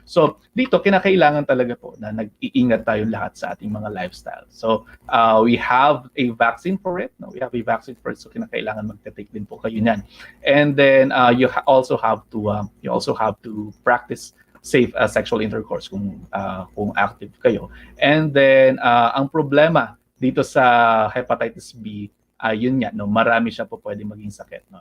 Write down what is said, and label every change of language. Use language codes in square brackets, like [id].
[tl] So dito kinakailangan talaga po na nag-iingat tayo lahat sa ating mga lifestyle. [en] So we have a vaccine for it. We have a vaccine for it. So [tl] kinakailangan magte-take din po kayo niyan. [en] And then you also have to practice safe sexual intercourse [tl] kung active kayo. And then ang problema dito sa hepatitis B, yun nga, marami siya po pwede maging sakit.